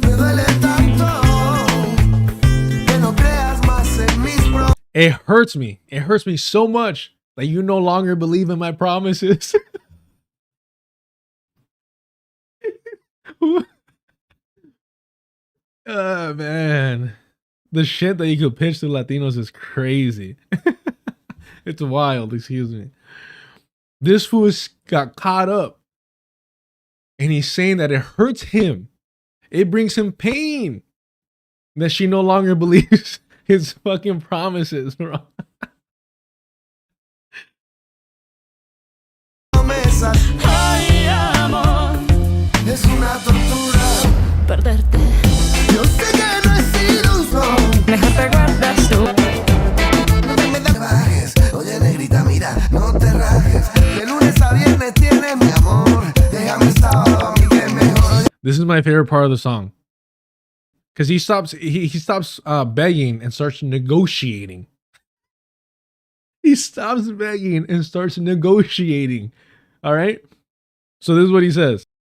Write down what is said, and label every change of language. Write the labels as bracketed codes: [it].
[es] Me duele tanto que no creas más en mis [en] It hurts me. It hurts me so much that you no longer believe in my promises. Oh, man. The shit that you could pitch to Latinos is crazy. It's wild, excuse me. This fool got caught up. And he's saying that it hurts him. It brings him pain that she no longer believes his fucking promises, bro. [es] promesas. Ay, amor, Es una tortura. perderte. Yo sé que no es ilusión. Mejor te guardas tú. No me bajes. Oye, negrita, mira, no te rajes. De lunes a viernes tienes mi amor. Déjame sábado a mí que es mejor. [en] This is my favorite part of the song. Because he stops begging and starts negotiating. He stops begging and starts negotiating. All right? So this is what he says.